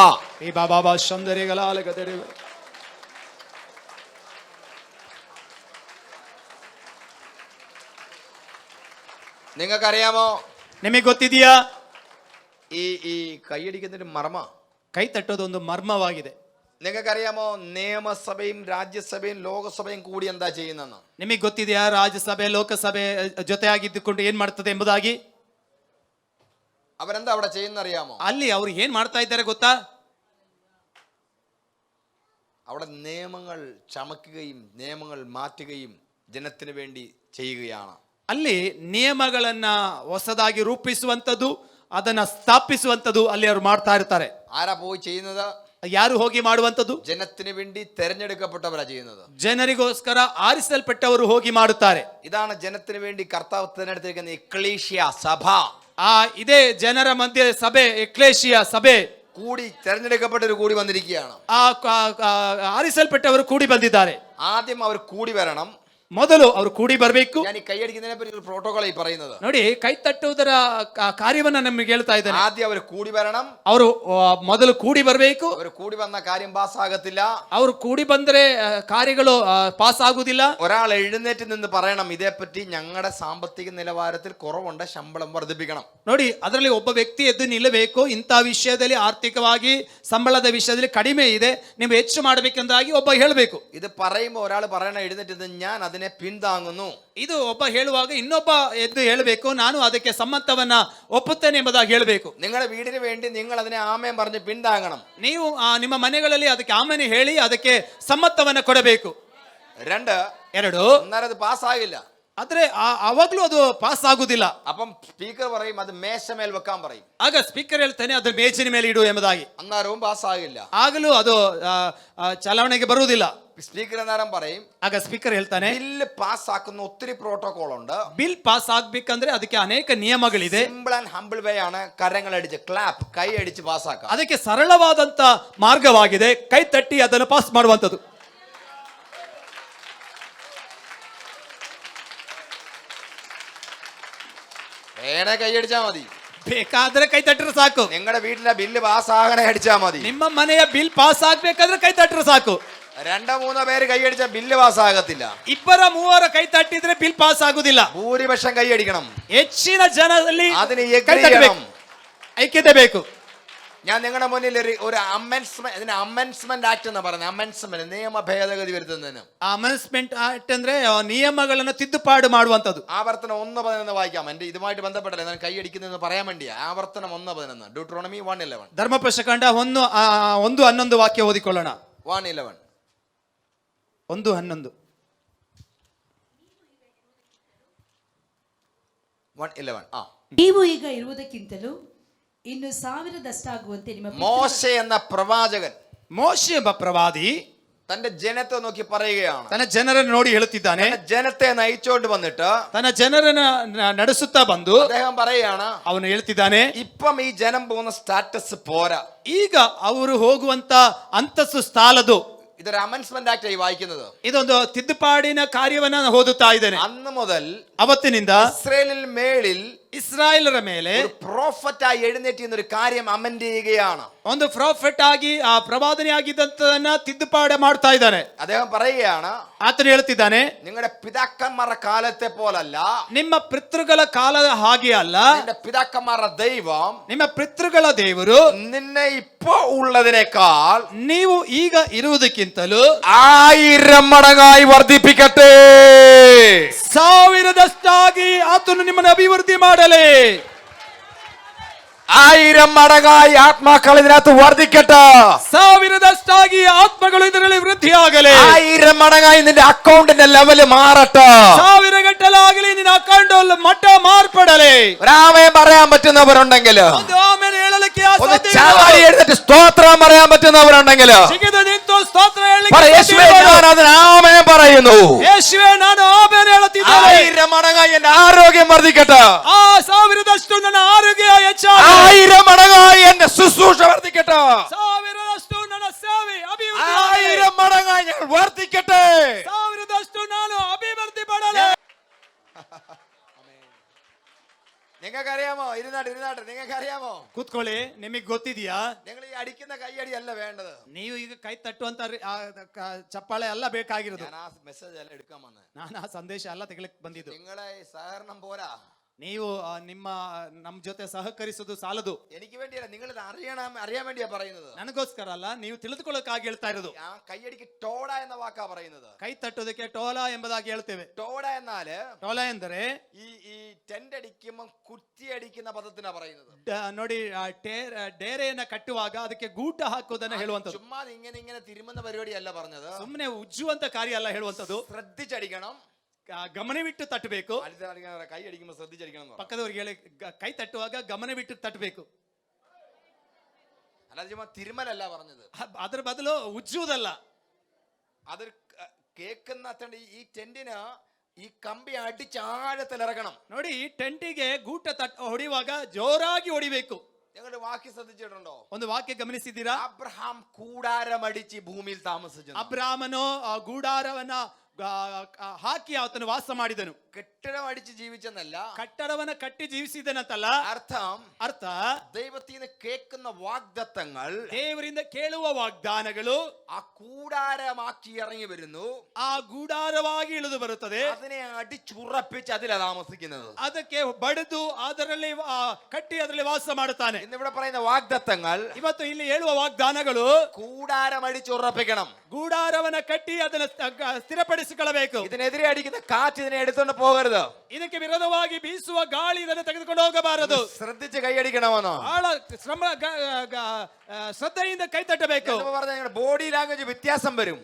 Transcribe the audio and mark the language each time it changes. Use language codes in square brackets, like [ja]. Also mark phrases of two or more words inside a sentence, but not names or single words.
[kn] ಈ ಬಾಬಾ ಶಂದರಿಗಲಾಲಗದರೆ. [ml] നിങ്ങൾക്കറിയാമോ, [kn] ನಿಮಗೆ ಗೊತ್ತಿದೆಯಾ, [ml] ഈ കൈയടിക്കുന്നതിന് മർമ്മ, [kn] ಕೈ ತಟ್ಟೋದು ಒಂದು ಮರ್ಮವಾಗಿದೆ. [ml] നിങ്ങൾക്കറിയാമോ, നിയമസഭയും രാജ്യസഭയും ലോകസഭയും കൂടി എന്താ ചെയ്യുന്നെന്ന്? [kn] ನಿಮಗೆ ಗೊತ್ತಿದೆಯಾ, ರಾಜ್ಯಸಭೆ ಲೋಕಸಭೆ ಜೊತೆಯಾಗಿದ್ದುಕೊಂಡು ಏನ್ ಮಾಡ್ತದೆ ಎಂಬುದಾಗಿ? [ml] അവരെന്താ അവിടെ ചെയ്യുന്നറിയാമോ? [kn] ಅಲ್ಲಿ ಅವ್ರು ಏನ್ ಮಾಡ್ತಾ ಇದ್ದಾರೆ ಗೊತ್ತಾ? [ml] അവിടെ നിയമങ്ങൾ ചമക്കുകയും നിയമങ്ങൾ മാറ്റുകയും ജനത്തിന് വേണ്ടി ചെയ്യുകയാണ്. [kn] ಅಲ್ಲಿ ನಿಯಮಗಳನ್ನ ಹೊಸದಾಗಿ ರೂಪಿಸುವಂತದ್ದು, ಅದನ್ನ ಸ್ಥಾಪಿಸುವಂತದ್ದು ಅಲ್ಲಿ ಅವರು ಮಾಡ್ತಾ ಇರ್ತಾರೆ. [ml] ആരാ പോയി ചെയ്യുന്നത്? [kn] ಯಾರು ಹೋಗಿ ಮಾಡುವಂತದ್ದು? [ml] ജനത്തിന് വേണ്ടി തെരഞ്ഞെടുക്കപ്പെട്ടവരാ ചെയ്യുന്നത്. [kn] ಜನರಿಗೋಸ್ಕರ ಆರಿಸಲ್ಪಟ್ಟವರು ಹೋಗಿ ಮಾಡುತ್ತಾರೆ. [ml] ഇതാണ് ജനത്തിന് വേണ്ടി കർത്താവ് തിരഞ്ഞെടുത്തിരിക്കുന്ന എക്ലേഷ്യ സഭ. [kn] ಇದೇ ಜನರ ಮಧ್ಯೆ ಸಭೆ, ಎಕ್ಲೇಶಿಯ ಸಭೆ. [ml] കൂടി തെരഞ്ഞെടുക്കപ്പെട്ടവർ കൂടി വന്നിരിക്കുകയാണ്. [kn] ಆರಿಸಲ್ಪಟ್ಟವರು ಕೂಡಿ ಬಂದಿದ್ದಾರೆ. [ml] ആദ്യം അവർ കൂടി വരണം. [kn] ಮೊದಲು ಅವರು ಕೂಡಿ ಬರಬೇಕು. [ml] ഞാൻ ഈ കൈയടിക്കുന്നതിനെ പറ്റി ഒരു പ്രോട്ടോകോൾ ഈ പറയുന്നത്. [kn] ನೋಡಿ, ಕೈ ತಟ್ಟುವುದರ ಕಾರ್ಯವನ್ನ ನಮಗೆ ಹೇಳ್ತಾ ಇದ್ದಾನೆ. [ml] ആദ്യം അവർ കൂടി വരണം. [kn] ಅವರು ಮೊದಲು ಕೂಡಿ ಬರಬೇಕು. [ml] അവർ കൂടി വന്ന കാര്യം പാസ് ആകത്തില്ല. [kn] ಅವರು ಕೂಡಿ ಬಂದ್ರೆ ಕಾರ್ಯಗಳು ಪಾಸ್ ಆಗುವುದಿಲ್ಲ. [ml] ഒരാൾ എഴുന്നേറ്റ് നിന്ന് പറയണം, ഇതേപ്പറ്റി ഞങ്ങളുടെ സാമ്പത്തിക നിലവാരത്തിൽ കുറവുണ്ട്, ശമ്പളം വർദ്ധിപ്പിക്കണം. [kn] ನೋಡಿ, ಅದರಲ್ಲಿ ಒಬ್ಬ ವ್ಯಕ್ತಿ ಎದ್ದು ನಿಲ್ಲಬೇಕು. ಇಂಥ ವಿಷಯದಲ್ಲಿ ಆರ್ಥಿಕವಾಗಿ ಸಂಬಳದ ವಿಷಯದಲ್ಲಿ ಕಡಿಮೆ ಇದೆ, ನೀವು ಹೆಚ್ಚು ಮಾಡಬೇಕೆಂದಾಗಿ ಒಬ್ಬ ಹೇಳಬೇಕು. [ml] ഇത് പറയുമ്പോൾ ഒരാൾ പറയണം, എഴുന്നേറ്റ് ഞാൻ അതിനെ പിന്താങ്ങുന്നു. [kn] ಇದು ಒಬ್ಬ ಹೇಳುವಾಗ ಇನ್ನೊಬ್ಬ ಎದ್ದು ಹೇಳಬೇಕು, ನಾನು ಅದಕ್ಕೆ ಸಮ್ಮತವನ್ನ ಒಪ್ಪುತ್ತೇನೆ ಎಂಬುದಾಗಿ ಹೇಳಬೇಕು. [ml] നിങ്ങളുടെ വീടിന് വേണ്ടി നിങ്ങൾ അതിനെ ആമേൻ പറഞ്ഞ് പിന്താങ്ങണം. [kn] ನೀವು ನಿಮ್ಮ ಮನೆಗಳಲ್ಲಿ ಅದಕ್ಕೆ ಆಮೇಲೆ ಹೇಳಿ ಅದಕ್ಕೆ ಸಮ್ಮತವನ್ನ ಕೊಡಬೇಕು. 2, [ml] അന്നേരം അത് പാസ്സാകില്ല. [kn] ಆದ್ರೆ ಅವಾಗ್ಲೂ ಅದು ಪಾಸ್ ಆಗುದಿಲ್ಲ. [ml] അപ്പം സ്പീക്കർ പറയും അത് മേശമേൽ വെക്കാൻ പറയും. [kn] ಆಗ ಸ್ಪೀಕರ್ ಹೇಳ್ತಾನೆ ಅದು ಮೇಜಿನ ಮೇಲೆ ಇಡು ಎಂಬುದಾಗಿ. [ml] അന്നേരവും പാസ്സാകില്ല. [kn] ಆಗಲೂ ಅದು ಚಲಾವಣೆಗೆ ಬರುವುದಿಲ್ಲ. [ml] സ്പീക്കർ അന്നേരം പറയും, [kn] ಆಗ ಸ್ಪೀಕರ್ ಹೇಳ್ತಾನೆ [ml] ബില്ല് പാസ്സാക്കുന്ന ഒത്തിരി പ്രോട്ടോകോൾ ഉണ്ട്. [kn] ಬಿಲ್ ಪಾಸ್ ಆಗ್ಬೇಕಂದ್ರೆ ಅದಕ್ಕೆ ಅನೇಕ ನಿಯಮಗಳಿದೆ. [en] simple and humble way [ml] ആണ് കരങ്ങളടിച്ച് ക്ലാപ്പ് കൈ അടിച്ച് പാസ്സാക്കാം. [kn] ಅದಕ್ಕೆ ಸರಳವಾದಂತ ಮಾರ್ಗವಾಗಿದೆ, ಕೈ ತಟ್ಟಿ ಅದನ್ನು ಪಾಸ್ ಮಾಡುವಂತದ್ದು. [ml] വേണേ കൈ അടിച്ചാ മതി, [kn] ಬೇಕಾದ್ರೆ ಕೈ ತಟ್ಟರೆ ಸಾಕು. [ml] നിങ്ങളുടെ വീട്ടിലെ ബില്ല് പാസ്സാകണേ അടിച്ചാ മതി. [kn] ನಿಮ್ಮ ಮನೆಯ ಬಿಲ್ ಪಾಸ್ ಆಗ್ಬೇಕಾದ್ರೆ ಕೈ ತಟ್ಟರೆ ಸಾಕು. [ml] 2-3 പേര് കൈ അടിച്ചാ ബില്ല് പാസ്സാകത്തില്ല. [kn] 2-3 ಕೈ ತಟ್ಟಿದ್ರೆ ಬಿಲ್ ಪಾಸ್ ಆಗುದಿಲ್ಲ. [ml] ഭൂരിപക്ഷം കൈ അടിക്കണം. [kn] ಹೆಚ್ಚಿನ ಜನರಲ್ಲಿ [ml] അതിന് [kn] ಕೈ ತಟ್ಟಬೇಕು, ಐಕ್ಯತೆ ಬೇಕು. [ml] ഞാൻ നിങ്ങളുടെ മുന്നിൽ ഒരു [en] amendment act [ml] എന്ന് പറയുന്നത്, അമെൻസ്മെന്റ് നിയമ ഭേദഗതി വരുത്തുന്നതിന്. [en] amendment act [kn] ಅಂದ್ರೆ ನಿಯಮಗಳನ್ನು ತಿದ್ದುಪಾಡು ಮಾಡುವಂತದ್ದು. [ml] ആവർത്തനം 1:11 വായിക്കാം. എന്റെ ഇതുമായിട്ട് ബന്ധപ്പെട്ടല്ലേ ഞാൻ കൈ അടിക്കുന്നതെന്ന് പറയാൻ വേണ്ടിയാ. ആവർത്തനം 1:11, ഡ്യൂട്രോണമി 1:11. [kn] ಧರ್ಮೋಪದೇಶಕಾಂಡ 1:11 ವಾಕ್ಯ ಓದಿಕೊಳ್ಳೋಣ. 1:11 1:11 1:11. ನೀವು ಈಗ ಇರುವುದಕ್ಕಿಂತಲೂ ಇನ್ನು 1000ದಷ್ಟಾಗುವಂತೆ ನಿಮ್ಮ [ml] മോശെ എന്ന പ്രവാചകൻ, [kn] ಮೋಶೆ ಎಂಬ ಪ್ರವಾದಿ [ml] തന്റെ ജനത്തെ നോക്കി പറയുകയാണ്. [kn] ತನ್ನ ಜನರನ್ನು ನೋಡಿ ಹೇಳುತ್ತಿದ್ದಾನೆ. [ml] ജനത്തെ നയിച്ചോണ്ട് വന്നിട്ട് [kn] ತನ್ನ ಜನರನ್ನ ನಡೆಸುತ್ತಾ ಬಂದು [ml] അദ്ദേഹം പറയുകയാണ്, [kn] ಅವನು ಹೇಳ್ತಿದ್ದಾನೆ, [ml] ഇപ്പം ഈ ജനം പോകുന്ന സ്റ്റാറ്റസ് പോരാ. [kn] ಈಗ ಅವರು ಹೋಗುವಂತ ಅಂತಸ್ತು ಸಾಲದು. [ml] ഇതൊരു [en] amendment act [ml] ആയി വായിക്കുന്നത്. [kn] ಇದೊಂದು ತಿದ್ದುಪಾಡಿನ ಕಾರ್ಯವನ್ನ ಓದುತ್ತಾ ಇದ್ದೇನೆ. [ml] അന്ന് മുതൽ [kn] ಅವತ್ತಿನಿಂದ [ml] ഇസ്രായേലിൽ മേളിൽ [kn] ಇಸ್ರಾಯೇಲರ ಮೇಲೆ [ml] ഒരു പ്രോഫറ്റായി എഴുന്നേറ്റ് എന്നൊരു കാര്യം അമെൻഡ് ചെയ്യുകയാണ്. [kn] ಒಂದು ಪ್ರಾಫೆಟ್ ಆಗಿ ಆ ಪ್ರವಾದನೆ ಆಗಿದ್ದಂತದನ್ನ ತಿದ್ದುಪಾಡು ಮಾಡ್ತಾ ಇದ್ದಾನೆ. [ml] അദ്ദേഹം പറയുകയാണ്, [kn] ಆತನು ಹೇಳ್ತಿದ್ದಾನೆ, [ml] നിങ്ങളുടെ പിതാക്കന്മാരുടെ കാലത്തെ പോലല്ല, [kn] ನಿಮ್ಮ ಪಿತೃಗಳ ಕಾಲದ ಹಾಗೆ ಅಲ್ಲ, [ml] നിന്റെ പിതാക്കന്മാരുടെ ദൈവം [kn] ನಿಮ್ಮ ಪಿತೃಗಳ ದೇವರು [ml] നിന്നെ ഇപ്പോ ഉള്ളതിനേക്കാൾ [kn] ನೀವು ಈಗ ಇರುವುದಕ್ಕಿಂತಲೂ [ml] 1000 മടങ്ങായി വർദ്ധിപ്പിക്കട്ടെ. [kn] 1000ದಷ್ಟಾಗಿ ಆತನು ನಿಮ್ಮನ್ನು ಅಭಿವೃದ್ಧಿ ಮಾಡಲಿ. [ml] 1000 മടങ്ങായി ആത്മാക്കൾ ഇതിനകത്ത് വർദ്ധിക്കട്ടെ. [kn] 1000ദಷ್ಟಾಗಿ ಆತ್ಮಗಳು ಇದರಲ್ಲಿ ವೃದ್ಧಿಯಾಗಲಿ. [ml] 1000 മടങ്ങായി നിന്റെ അക്കൗണ്ടിന്റെ ലെവല് മാറട്ടെ. [kn] 1000 ಗಟ್ಟಲಾಗಲಿ ನಿನ್ನ ಅಕೌಂಟ್ ಮಟ್ಟ ಮಾರ್ಪಡಲಿ. [ml] രാമയം പറയാൻ പറ്റുന്നവരുണ്ടെങ്കിൽ, [kn] ಒಂದು ಆಮೇಲೆ ಹೇಳಲಿಕ್ಕೆ [ml] ഒന്ന് ചാടി എഴുന്നേറ്റ് സ്തോത്രം പറയാൻ പറ്റുന്നവരുണ്ടെങ്കിൽ [kn] ಸಿಗದ ನಿಂತು ಸ್ತೋತ್ರ [ml] യേശുവേ ഞാൻ അതിന് ആമേൻ പറയുന്നു. [kn] ಯೇಸುವೇ ನಾನು ಆಮೇಲೆ ಹೇಳುತ್ತಿದ್ದೇನೆ. [ml] 1000 മടങ്ങായി എന്റെ ആരോഗ്യം വർദ്ധിക്കട്ടെ. [kn] 1000ದಷ್ಟು ನನ್ನ ಆರೋಗ್ಯ ಹೆಚ್ಚಾಗಲಿ. [ml] 1000 മടങ്ങായി എന്റെ ശുശ്രൂഷ വർദ്ധിക്കട്ടെ. [kn] 1000ದಷ್ಟು ನನ್ನ ಸೇವೆ [ml] 1000 മടങ്ങായി ഞാൻ വർദ്ധിക്കട്ടെ. [kn] 1000ദಷ್ಟು ನಾನು ಅಭಿವೃದ್ಧಿ ಪಡಲಿ. [ml] നിങ്ങൾക്കറിയാമോ? ഇരുന്നാട്ട് നിങ്ങൾക്കറിയാമോ? [kn] ಕೂತ್ಕೊಳ್ಳಿ. ನಿಮಗೆ ಗೊತ್ತಿದೆಯಾ? [ml] നിങ്ങൾ ഈ അടിക്കുന്ന കൈയടി അല്ല വേണ്ടത്. [kn] ನೀವು ಈಗ ಕೈ ತಟ್ಟುವಂತ ಚಪ್ಪಾಳೆ ಅಲ್ಲ ಬೇಕಾಗಿರೋದು. [ml] ഞാൻ ആ മെസ്സേജ് അല്ല എടുക്കാൻ വന്നത്. [kn] ನಾನು ಆ ಸಂದೇಶ ಅಲ್ಲ ತೆಗಲಿಕ್ಕೆ ಬಂದಿದ್ದು. [ml] നിങ്ങളെ സഹകരണം പോരാ. [kn] ನೀವು ನಮ್ಮ ಜೊತೆ ಸಹಕರಿಸೋದು ಸಾಲದು. [ml] എനിക്ക് വേണ്ടിയല്ല, നിങ്ങൾ അറിയാൻ വേണ്ടിയാ പറയുന്നത്. [kn] ನನಗೋಸ್ಕರ ಅಲ್ಲ, ನೀವು ತಿಳಿದುಕೊಳ್ಳೋಕ್ಕಾಗಿ ಹೇಳ್ತಾ ಇರೋದು. [ml] ആ കൈയടിക്ക് ടോട എന്ന വാക്കാ പറയുന്നത്. [kn] ಕೈ ತಟ್ಟೋದಕ್ಕೆ ಟೋಲಾ ಎಂಬುದಾಗಿ ಹೇಳ್ತೇವೆ. [ml] ടോട എന്നാല് [kn] ಟೋಲಾ ಎಂದರೆ [ml] ഈ ടെന്റ് അടിക്കുമ്പോൾ കുറ്റി അടിക്കുന്ന പദത്തിനാ പറയുന്നത്. [kn] ನೋಡಿ, ಡೇರೆಯನ್ನ ಕಟ್ಟುವಾಗ ಅದಕ್ಕೆ ಗೂಟ ಹಾಕೋದನ್ನ ಹೇಳುವಂತದ್ದು. [ml] ചുമ്മാ ഇങ്ങനെ തിരുമുന്ന പരിപാടിയല്ല പറഞ്ഞത്. [kn] ಸುಮ್ಮನೆ ಉಜ್ಜುವಂತ ಕಾರ್ಯ ಅಲ್ಲ ಹೇಳುವಂತದ್ದು. [ml] ശ്രദ്ധിച്ചടിക്കണം, [kn] ಗಮನವಿಟ್ಟು ತಟ್ಟಬೇಕು. [ml] കൈ അടിക്കുമ്പോൾ ശ്രദ്ധിച്ചടിക്കണം. [kn] ಪಕ್ಕದವ್ರಿಗೆ ಹೇಳಿ ಕೈ ತಟ್ಟುವಾಗ ಗಮನವಿಟ್ಟು ತಟ್ಟಬೇಕು. [ml] അല്ലാതെ ചുമ്മാ തിരുമലല്ല പറഞ്ഞത്. [kn] ಅದರ ಬದಲು ಉಜ್ಜುವುದಲ್ಲ. [ml] അത് കേൾക്കുന്ന ഈ ടെന്റിന് ഈ കമ്പി അടിച്ച് ആഴത്തിൽ ഇറക്കണം. [kn] ನೋಡಿ, ಈ ಟೆಂಟಿಗೆ ಗೂಟ ಹೊಡಿಯುವಾಗ ಜೋರಾಗಿ ಹೊಡಿಬೇಕು. [ml] ഞങ്ങളുടെ വാക്യം ശ്രദ്ധിച്ചിട്ടുണ്ടോ? [kn] ಒಂದು ವಾಕ್ಯ ಗಮನಿಸಿದ್ದೀರಾ? [ml] അബ്രഹാം കൂടാരമടിച്ച് ഭൂമിയിൽ താമസിച്ചു. [kn] ಅಬ್ರಾಮನು ಗೂಡಾರವನ್ನ ಹಾಕಿ ಆತನು ವಾಸ ಮಾಡಿದನು. [ml] കെട്ടിടം അടിച്ച് ജീവിച്ചെന്നല്ല, [kn] ಕಟ್ಟಡವನ್ನ ಕಟ್ಟಿ ಜೀವಿಸಿದನಂತಲ್ಲ. ಅರ್ಥ [ml] ദൈവത്തിൽ നിന്ന് കേൾക്കുന്ന വാഗ്ദത്തങ്ങൾ, [kn] ದೇವರಿಂದ ಕೇಳುವ ವಾಗ್ದಾನಗಳು [ml] ആ കൂടാരമാക്കി ഇറങ്ങി വരുന്നു. [kn] ಆ ಗೂಡಾರವಾಗಿ ಇಳಿದು ಬರುತ್ತದೆ. [ml] അതിനെ അടിച്ചുറപ്പിച്ച് അതിലാണ് താമസിക്കുന്നത്. [kn] ಅದಕ್ಕೆ ಬಡಿದು ಅದರಲ್ಲಿ ಕಟ್ಟಿ ಅದರಲ್ಲಿ ವಾಸ ಮಾಡುತ್ತಾನೆ. [ml] ഇന്നിവിടെ പറയുന്ന വാഗ്ദത്തങ്ങൾ, [kn] ಇವತ್ತು ಇಲ್ಲಿ ಹೇಳುವ ವಾಗ್ದಾನಗಳು [ml] കൂടാരം അടിച്ചുറപ്പിക്കണം. [kn] ಗೂಡಾರವನ್ನ ಕಟ್ಟಿ ಅದನ್ನ ಸ್ಥಿರಪಡಿಸ ವಶಪಡಿಸಿಕೊಳ್ಳಬೇಕು. [ml] ഇതിനെതിരെ അടിക്കുന്ന കാറ്റ് ഇതിനെ എടുത്തോണ്ട് പോകരുത്. [kn] ಇದಕ್ಕೆ ವಿರೋಧವಾಗಿ ಬೀಸುವ ಗಾಳಿ ಇದನ್ನು ತೆಗೆದುಕೊಂಡು ಹೋಗಬಾರದು. [ml] ശ്രദ്ധിച്ച് കൈയടിക്കണമെന്നോ? [kn] ಬಹಳ ಶ್ರದ್ಧೆಯಿಂದ ಕೈ ತಟ್ಟಬೇಕು. [ml] നിങ്ങളുടെ [en] body language [ml] വ്യത്യാസം വരും.